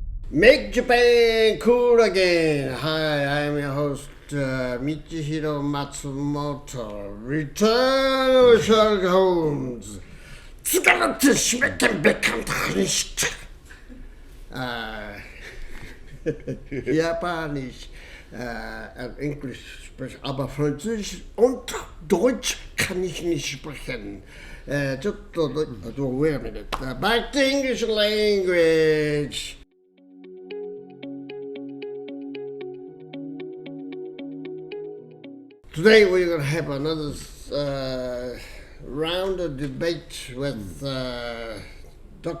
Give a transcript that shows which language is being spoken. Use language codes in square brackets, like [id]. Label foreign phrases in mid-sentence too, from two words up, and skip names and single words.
[en] Make Japan cool again. Hi, I am your host, Michihiro Matsumoto. Return of Sherlock Holmes. 疲れてしまってべかんたにして。 [de] Japanisch, Englisch sprechen, aber Französisch und Deutsch kann ich nicht sprechen. [en] Wait a minute. Back to English language. Today we're going to have another round of debate with Dr.